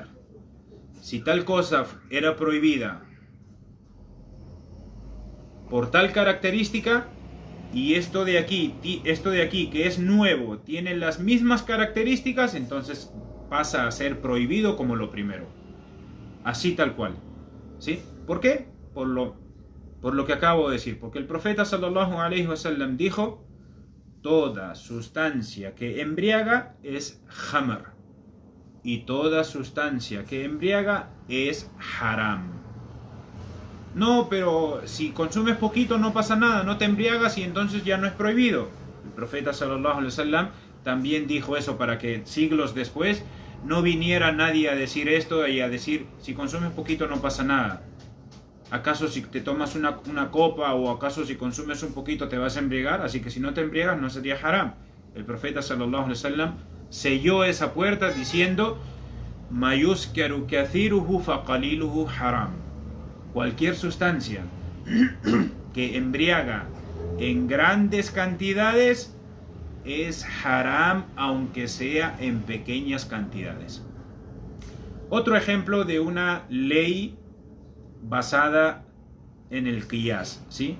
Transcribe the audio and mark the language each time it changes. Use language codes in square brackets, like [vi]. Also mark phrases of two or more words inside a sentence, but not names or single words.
[es] Si tal cosa era prohibida por tal característica, y esto de aquí que es nuevo tiene las mismas características, entonces pasa a ser prohibido como lo primero. Así tal cual. ¿Sí? ¿Por qué? Por lo que acabo de decir. Porque el profeta [ar] صلى الله عليه وسلم [es] dijo: toda sustancia que embriaga es hamar y toda sustancia que embriaga es haram. No, pero si consumes poquito no pasa nada, no te embriagas y entonces ya no es prohibido. El profeta [ar] صلى الله عليه وسلم [es] también dijo eso para que siglos después no viniera nadie a decir esto y a decir: si consumes poquito no pasa nada. ¿Acaso si te tomas una copa o acaso si consumes un poquito te vas a embriagar? Así que si no te embriagas no sería haram. El profeta [ar] صلى الله عليه وسلم [es] selló esa puerta diciendo: [ar] "ما أسكر كثيره فقليله حرام". [es] Cualquier sustancia que embriaga en grandes cantidades es haram, aunque sea en pequeñas cantidades. Otro ejemplo de una ley basada en el qiyas, ¿sí?